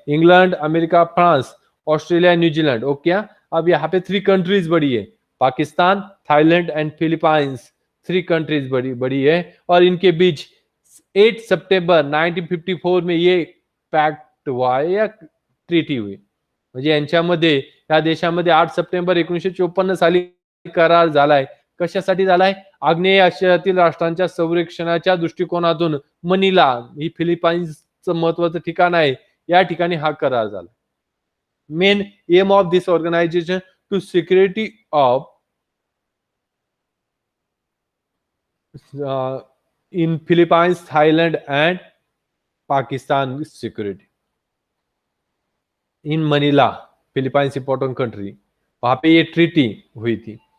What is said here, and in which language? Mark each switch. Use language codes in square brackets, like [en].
[hi] England, America, France, Australia, New Zealand. Okay, अब यहाँ पे 3 कंट्रीज बड़ी है, Pakistan, Thailand and Philippines. 3 countries बड़ी है और इनके बीच 8 सितंबर 1954 में ये पॅक्ट हुआ है या ट्रीटी हुई. [mr] म्हणजे यांच्यामध्ये या देशामध्ये 8 सप्टेंबर 1954 साली करार झालाय. कशासाठी झालाय? आग्नेय आशियातील राष्ट्रांच्या संरक्षणाच्या दृष्टिकोनातून मनिला ही फिलिपाईन्सचं महत्वाचं ठिकाण आहे, या ठिकाणी हा करार झाला. [en] Main aim of this organisation to security of in Philippines, Thailand and Pakistan security. [hi] In Manila, Philippines important country, वहां पे ये ट्रीटी हुई थी.